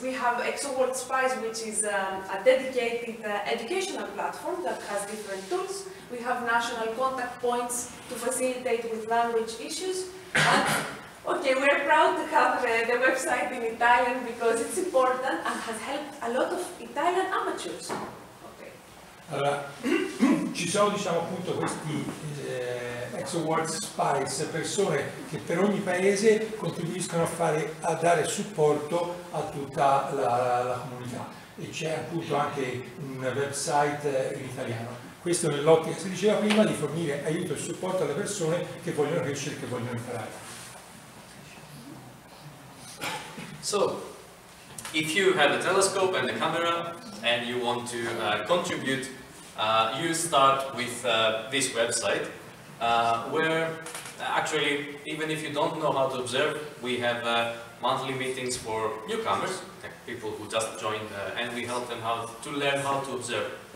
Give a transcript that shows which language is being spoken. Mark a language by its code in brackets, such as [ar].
[en] We have ExoWorld Spice, which is a dedicated educational platform that has different tools. We have national contact points to facilitate with language issues. And, okay, we're proud to have the website in Italian because it's important and has helped a lot of Italian amateurs. Okay. [it] Allora, ci sono diciamo appunto questi ExoWorld Spies, persone che per ogni paese contribuiscono a dare supporto a tutta la comunità, e c'è appunto anche un website in italiano. Questo nell'ottica, si diceva prima, di fornire aiuto e supporto alle persone che vogliono crescere e che vogliono imparare. [en] So, if you have a telescope and a camera and you want to contribute, you start with this website where actually, even if you don't know how to observe, we have monthly meetings for newcomers, people who just joined, and we help them to learn how to observe.